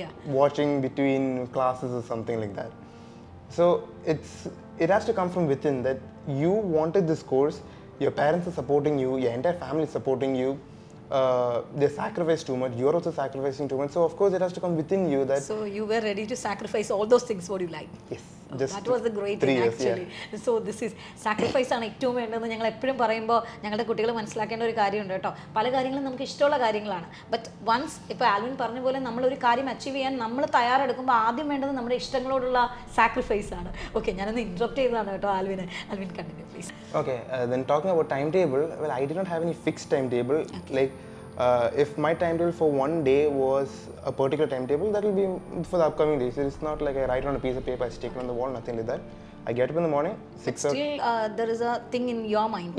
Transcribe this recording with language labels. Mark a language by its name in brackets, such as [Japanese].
[English] Watching between classes or something like that. So it has to come from within, that you wanted this course. Your parents are supporting you, your entire family is supporting you, they sacrifice too much, you're also sacrificing too much, so of course it has to come within you that... So you were ready to sacrifice all those things what you like? Yes. That was the great thing actually. So this is sacrifice [Malayalam] ആണ് ഏറ്റവും വേണ്ടതെന്ന് ഞങ്ങൾ എപ്പോഴും പറയുമ്പോൾ ഞങ്ങളുടെ കുട്ടികൾ മനസ്സിലാക്കേണ്ട ഒരു കാര്യമുണ്ട് കേട്ടോ. പല കാര്യങ്ങളും നമുക്ക് ഇഷ്ടമുള്ള കാര്യങ്ങളാണ്, ബട്ട് വൺസ് ഇപ്പോൾ ആൽവിൻ പറഞ്ഞ പോലെ നമ്മളൊരു കാര്യം അച്ചീവ് ചെയ്യാൻ നമ്മൾ തയ്യാറെടുക്കുമ്പോൾ ആദ്യം വേണ്ടത് നമ്മുടെ ഇഷ്ടങ്ങളോടുള്ള സാക്രിഫൈസ് ആണ്. ഓക്കെ, ഞാനൊന്ന് ഇൻറ്ററപ്റ്റ് ചെയ്തതാണ് കേട്ടോ ആൽവിനെ. [English] Alvin continue please. Okay, then talking about timetable, well, I did not have any fixed timetable. Like if my timetable for one day was a particular timetable, that will be for the upcoming days. It's not like I write on a piece of paper, I stick it on the wall, nothing like that. I get up in the morning, 6 o'clock. Still, there is a thing in your mind.